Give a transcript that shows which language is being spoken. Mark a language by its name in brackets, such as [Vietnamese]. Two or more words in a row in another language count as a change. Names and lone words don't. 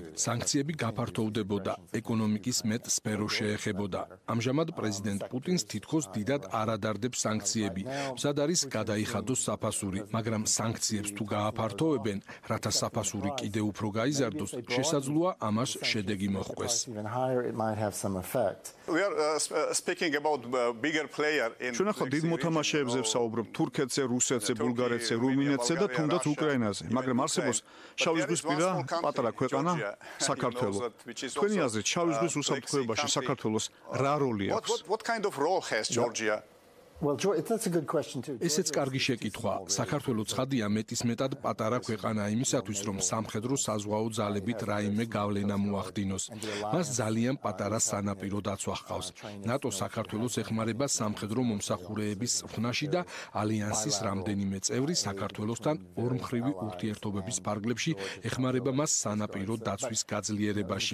[Georgian] სანქციები გაფართოვდებოდა, ეკონომიკის მეტ სფეროს შეეხებოდა. ამჟამად პრეზიდენტ პუტინს თითქოს დიდად არ ადარდებს სანქციები. მზად არის გადაიხადოს საფასური, მაგრამ სანქციებს თუ გააფართოვებენ, რათა საფასური კიდევ უფრო გაიზარდოს, შესაძლოა ამას შედეგი მოჰყვეს. [English] We are speaking about bigger player in [Georgian] ჩვენ ახლა დიდ მოთამაშეებზე ვსაუბრობთ, თურქეთზე, რუსეთზე, ბულგარეთზე, რუმინეთზე და თუნდაც უკრაინაზე, მაგრამ არსებობს შავი ზღვისპირა პატარა ქვეყანა საქართველო. თქვენი აზრით, შავი ზღვის უსაფრთხოებაში საქართველოს რა როლი აქვს? [English] What kind of role has Georgia? Well, that's a good question too. [Georgian] ესეც კარგი შეკითხვა. საქართველო ცხადია მეტისმეტად პატარა ქვეყანა იმისათვის, რომ სამხედრო საზღვაო ძალებით რაიმე გავლენა მოახდინოს. მას ძალიან პატარა სანაპირო დაცვა ჰყავს. ნატო საქართველოს ეხმარება სამხედრო მომსახურეების წვრთნაში და ალიანსის რამდენიმე წევრი საქართველოსთან ორმხრივი ურთიერთობების ფარგლებში ეხმარება მას სანაპირო დაცვის გაძლიერებაში.